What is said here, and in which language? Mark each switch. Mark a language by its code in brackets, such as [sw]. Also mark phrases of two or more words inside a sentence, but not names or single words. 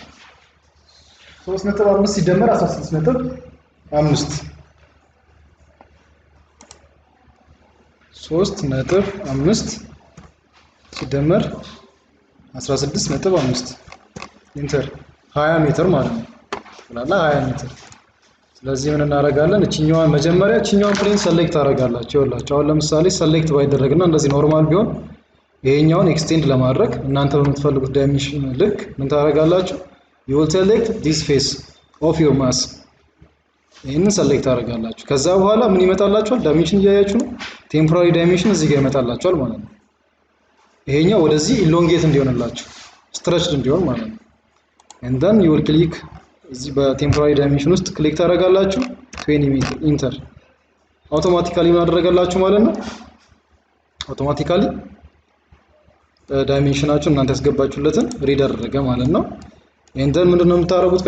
[am] 3.5 ሲደመር 16.5 3.5 ሲደመር 16.5 ኢንተር 20 ሜትር ማለት ነው። ስለላ 20 ሜትር። ስለዚህ ምን እናደርጋለን? እቺኛዋን መጀመሪያ እቺኛዋን [en] plane select [am] አደርጋላችሁ። ይኸውላችሁ አሁን ለምሳሌ ሰሌክት ባይደረግና እንደዚህ ኖርማል ቢሆን ይሄኛውን ኤክስቴንድ ለማድረግ እናንተ በምትፈልጉት ዳይሜንሽን ልክ ምን ታደርጋላችሁ? [en] you will select this face of your mass [am] ይሄንን ሰሌክት አደርጋላችሁ። ከዛ በኋላ ምን ይመጣላችኋል? ዳይሜንሽን እያያችሁ ነው። [en] temporary dimension [am] እዚህ ጋር ይመጣላችኋል ማለት ነው። ይሄኛው ወደዚህ ኢሎንጌት እንዲሆንላችሁ ስትሬችድ እንዲሆን ማለት ነው። [en] and then you will click [am] እዚህ በቴምፖራሪ ዳይሜንሽን ውስጥ ክሊክ ታደርጋላችሁ 20 ሜትር [en] enter automatically [am] ምን አደረጋላችሁ ማለት ነው። አውቶማቲካሊ ዳይሜንሽናችሁ እናንተ ያስገባችሁለትን ሪድ አደረገ ማለት ነው። [en] and then [am] ምንድነው የምታደርጉት?